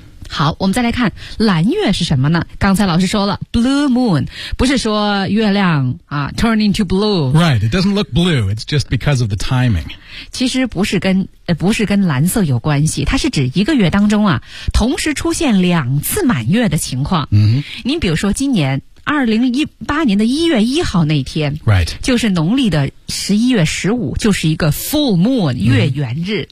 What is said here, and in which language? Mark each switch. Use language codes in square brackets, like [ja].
[zh] 好，我们再来看蓝月是什么呢？刚才老师说了 blue moon 不是说月亮、啊、 [en] turn into blue right, it doesn't look blue, it's just because of the timing。 [zh] 其实不是跟蓝色有关系，它是指一个月当中啊同时出现两次满月的情况。嗯，您比如说今年2018年的1月1号那天 [en] ，right， [zh] 就是农历的11月15，就是一个 full moon 月圆日、